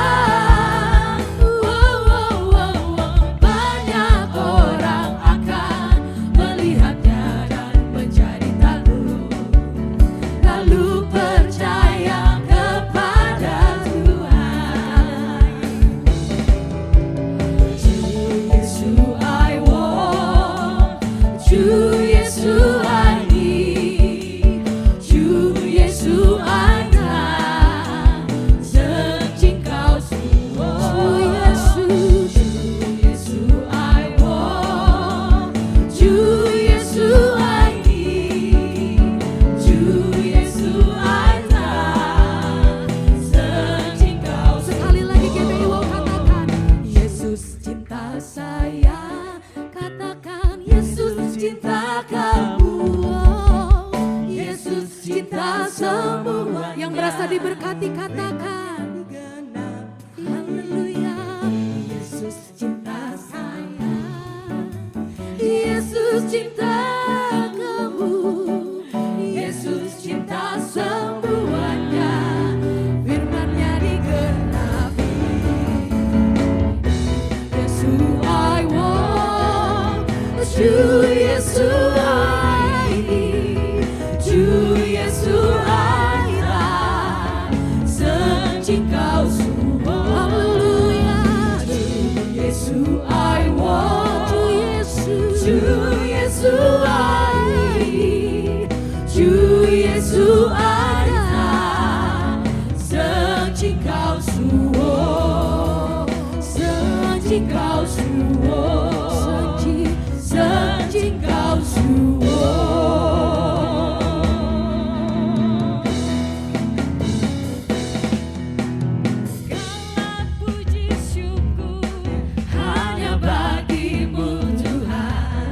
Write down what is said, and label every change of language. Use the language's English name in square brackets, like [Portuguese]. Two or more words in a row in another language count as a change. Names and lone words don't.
[Indonesian] Wow, wow, wow, wow, banyak orang akan melihatnya dan menjadi takut, lalu percaya kepada Tuhan. [English] Ju Yesu I want, Ju Yesu I need, Ju Yesu I got, [Indonesian] Engkau semua. [English] Ju Yesu, Ju Yesu I want, Ju Yesu I need, Ju Yesu I got, [Indonesian] Engkau. Sekali lagi GBI Wow katakan, Yesus cinta saya. Katakan, Yesus cinta kamu. Oh, Yesus cinta semua. Yang merasa diberkati katakan, haleluya. Yesus cinta saya, Yesus cinta kamu, Yesus cinta semuanya. Firman-Nya digenapi. [English] Yesu I want, Ju Yesu I need, Ju Yesu I got, [Indonesian] Engkau semua. Haleluya. [English] Ju Yesu I want, Ju Yesu, Ju Yesu I need, Ju Yesu I got, [Indonesian] Engkau semua. Engkau semua. Engkau semua. Segala puji syukur hanya bagimu Tuhan.